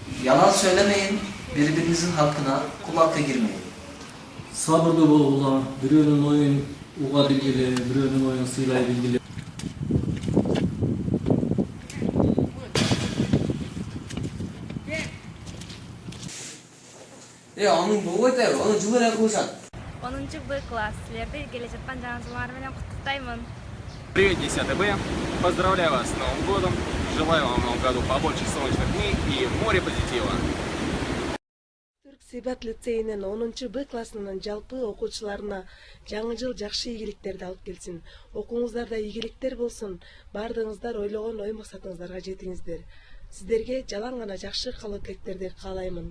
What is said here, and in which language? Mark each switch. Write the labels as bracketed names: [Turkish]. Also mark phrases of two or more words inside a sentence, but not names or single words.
[Turkish] Yalan söylemeyin, birbirinizin hakkına kul hakkı girmeyin. [Kyrgyz] Сабырлуу болгула, бирөөнүн оюн уга билгиле, бирөөнүн оюн сыйлай билгиле. Анын болбойт эби, аны жылы эле кылышат. 10-Б класс. Силерди келе жаткан жаңы жылыңар менен куттуктаймын. [Russian] Привет, 10 Б. Поздравляю вас с Новым годом. Желаю вам в новом году побольше солнечных дней и море позитива. [Kyrgyz] Түрк Сибат лицейинин 10-Б классынын жалпы окуучуларына жаңы жыл жакшы ийгиликтерди алып келсин. Окууңуздарда ийгиликтер болсун. Бардыгыңыздар ойлогон ой максатыңыздарга жетиңиздер. Сиздерге жалаң гана жакшы каалоо тилектерди каалаймын.